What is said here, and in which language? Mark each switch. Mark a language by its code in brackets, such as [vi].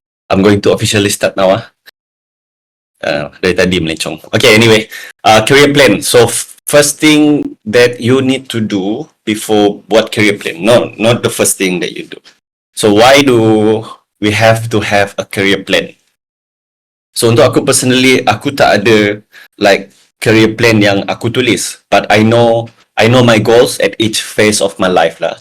[en] I'm going to officially start now. [ms] Dari tadi melencong. [en] Okay, anyway. Career plan. So, first thing that you need to do before [ms] buat [en] career plan. Not the first thing that you do. So, why do we have to have a career plan? [ms] So, untuk aku [en] personally, [ms] aku tak ada like career plan yang aku tulis. [en] But I know my goals at each phase of my life lah.